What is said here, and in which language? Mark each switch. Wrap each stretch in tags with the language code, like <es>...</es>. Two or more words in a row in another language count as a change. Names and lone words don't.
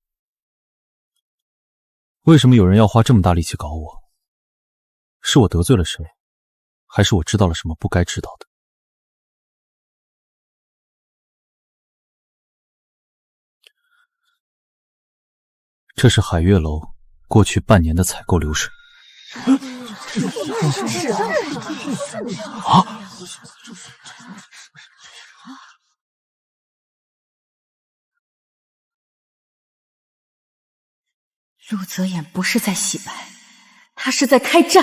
<zh>为什么有人要花这么大力气搞我？是我得罪了誰，還是我知道了什麼不該知道的？這是海月樓過去半年的採購流水。啊！陸澤遠不是在洗白，他是在開戰。</zh>